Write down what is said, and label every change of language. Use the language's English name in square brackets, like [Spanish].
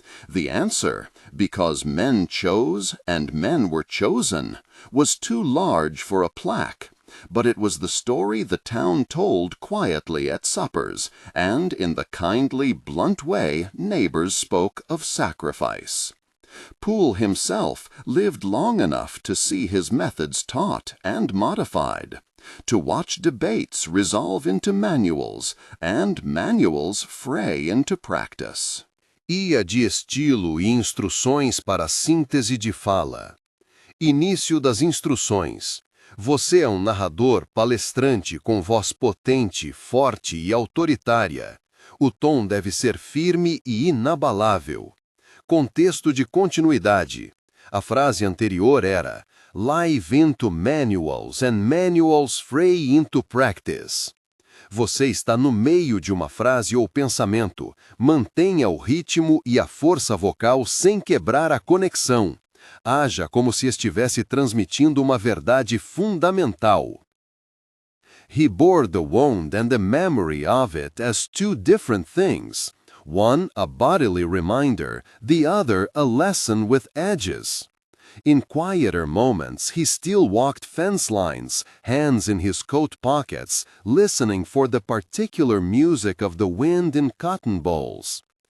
[English] The answer, because men chose and men were chosen, was too large for a plaque, but it was the story the town told quietly at suppers, and in the kindly, blunt way neighbors spoke of sacrifice. Poole himself lived long enough to see his methods taught and modified, to watch debates resolve into manuals, and manuals fray into practice. [Portuguese] Ia de estilo e instruções para síntese de fala. Início das instruções. Você é um narrador palestrante com voz potente, forte e autoritária. O tom deve ser firme e inabalável. Contexto de continuidade. A frase anterior era [English] live into manuals and manuals fray into practice. [Portuguese] Você está no meio de uma frase ou pensamento. Mantenha o ritmo e a força vocal sem quebrar a conexão. Haja como se estivesse transmitindo uma verdade fundamental. [English] He bore the wound and the memory of it as two different things. One a bodily reminder, the other a lesson with edges. In quieter moments, he still walked fence lines, hands in his coat pockets, listening for the particular music of the wind in cotton bolls.